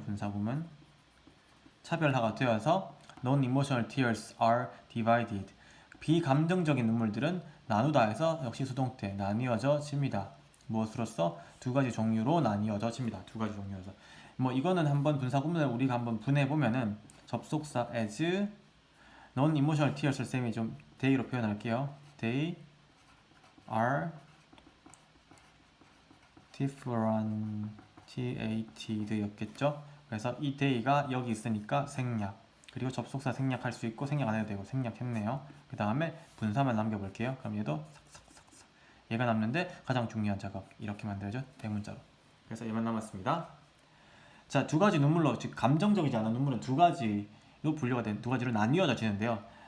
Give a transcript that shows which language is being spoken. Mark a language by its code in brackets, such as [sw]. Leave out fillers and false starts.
[ko] 분사구문 차별화가 되어서 [en] non-emotional tears are divided. [ko] 비감정적인 눈물들은 나누다 해서 역시 수동태 나뉘어집니다. 무엇으로써? 두 가지 종류로 나뉘어집니다. 두 가지 종류로서. 뭐 이거는 한번 분사구문을 우리가 한번 분해보면은 접속사 [en] as non-emotional tears [ko] 를 쌤이 좀 they로 표현할게요. [en] They are differentiated [ko] 였겠죠? 그래서 이 they가 여기 있으니까 생략. 그리고 접속사 생략할 수 있고 생략 안 해도 되고 생략했네요. 그 다음에 분사만 남겨볼게요. 그럼 얘도 삭삭삭삭 얘가 남는데 가장 중요한 작업 이렇게 만들어져 대문자로. 그래서 얘만 남았습니다. 자, 두 가지 눈물로 즉 감정적이지 않은 눈물은 두 가지로 분류가 된 두 가지로 나뉘어지는데요.